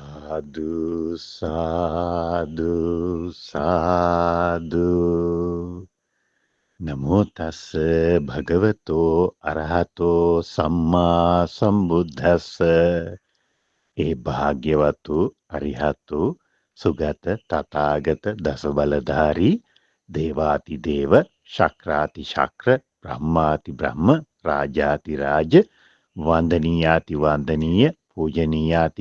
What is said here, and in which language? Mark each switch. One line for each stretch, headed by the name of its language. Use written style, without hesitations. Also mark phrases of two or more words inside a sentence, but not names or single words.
Pali: සාදු සාදු සාදු නමෝ තස්ස භගවතෝ අරහතෝ සම්මා සම්බුද්දස්ස
Sinhala: ඒ භාග්‍යවතු අරිහතු සුගත තථාගත දස බලධාරී දේවාති දේව ශක්‍රාති ශක්‍ර බ්‍රහ්මාති බ්‍රහ්ම රාජාති රාජ වන්දනීයාති වන්දනීය පූජනීයාති